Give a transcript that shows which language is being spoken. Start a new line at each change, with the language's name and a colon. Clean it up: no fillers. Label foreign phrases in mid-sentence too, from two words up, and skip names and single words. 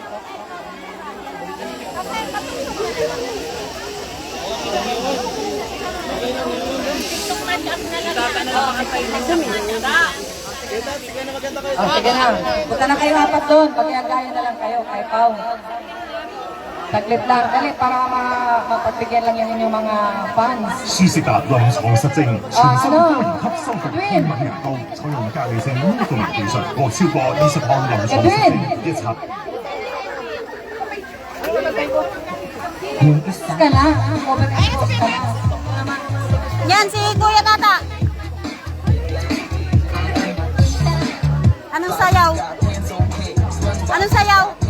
Filipino: Sige na. Punta na kayo apat doon. Pag-iagaya na lang kayo kay Pao. Saglit lang. Dali para mapagbigyan lang yung inyong mga fans.
Chinese: 舒適達臨床實證，全身多元級修復天文人工，採用隔離性醫動技術和超過20項臨床實證，一插
Filipino: Ka na. Overexpose ka na. Yan si Kuya Tata. Anong sayaw? Anong sayaw?